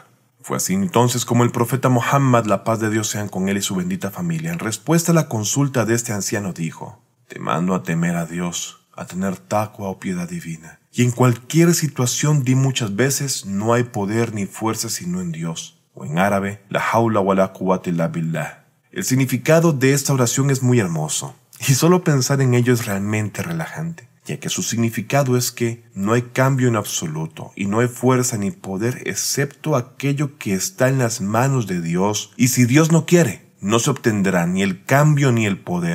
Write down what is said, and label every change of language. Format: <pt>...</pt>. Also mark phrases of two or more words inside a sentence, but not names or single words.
<es>Fue así entonces como el profeta Muhammad, la paz de Dios sean con él y su bendita familia, en respuesta a la consulta de este anciano dijo: «Te mando a temer a Dios, a tener taqwa o piedad divina. Y en cualquier situación di muchas veces, no hay poder ni fuerza sino en Dios». O en árabe,</es> <ar>لا حول ولا قوة إلا بالله.</ar> <es>El significado de esta oración es muy hermoso, y solo pensar en ello es realmente relajante, ya que su significado es que no hay cambio en absoluto y no hay fuerza ni poder excepto aquello que está en las manos de Dios, y si Dios no quiere, no se obtendrá ni el cambio ni el poder.</es>